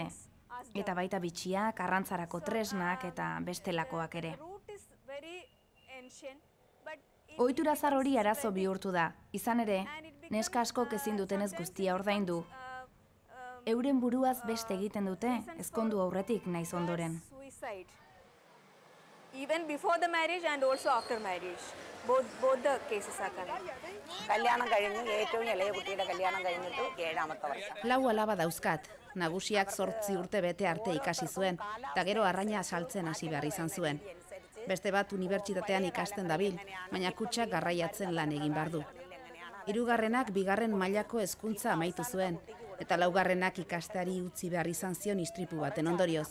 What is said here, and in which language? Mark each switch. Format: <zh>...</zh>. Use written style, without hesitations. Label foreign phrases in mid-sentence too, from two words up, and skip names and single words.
<eu>Eta baita bitxiak, arrantzarako tresnak eta bestelakoak ere. Ohitura zar hori arazo bihurtu da, izan ere, neska askok ezin dutenez guztia ordaindu. Euren buruaz beste egiten dute, ezkondu aurretik naiz ondoren.</eu> <en>Even before the marriage and also after marriage. Both the cases are coming.</en> <ml>കല്യാണം കഴിഞ്ഞു ഏറ്റവും ഇളയ കുട്ടിയുടെ കല്യാണം കഴിഞ്ഞിട്ട് 7ാമത്തെ വർഷം.</ml> <eu>4 alaba dauzkat. Nagusiak 8 urte bete arte ikasi zuen, eta gero arraina saltzen hasi behar izan zuen. Beste bat unibertsitatean ikasten dabil, baina kutxak garraiatzen lan egin behar du. 3. 2. mailako hezkuntza amaitu zuen, eta 4. ikasteari utzi behar izan zion istripu baten ondorioz.</eu>